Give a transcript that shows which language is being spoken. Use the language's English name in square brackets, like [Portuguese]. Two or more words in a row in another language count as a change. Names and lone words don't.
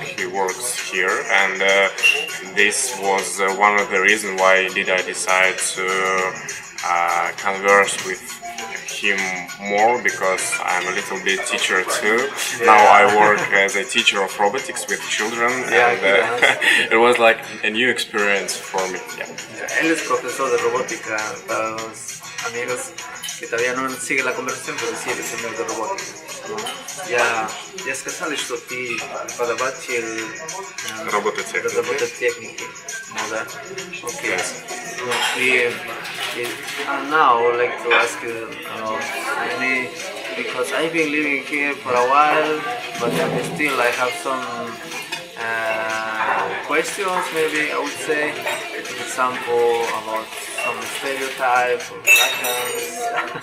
[English] He works here, and this was one of the reasons why did I decide to converse with him more, because I'm a little bit teacher too. Yeah. Now I work as a teacher of robotics with children, and it was like a new experience for me. Yeah. [Spanish] Él es profesor de robótica para los amigos que todavía no siguen la conversación, pero sí es señor de robótica. [Russian] Я сказал, что ты преподаватель робототехники. Ну да. [English] Okay. Yes. And now I would like to ask you, because I've been living here for a while, but still I have some questions, maybe I would say. For example, about some stereotypes of Russians.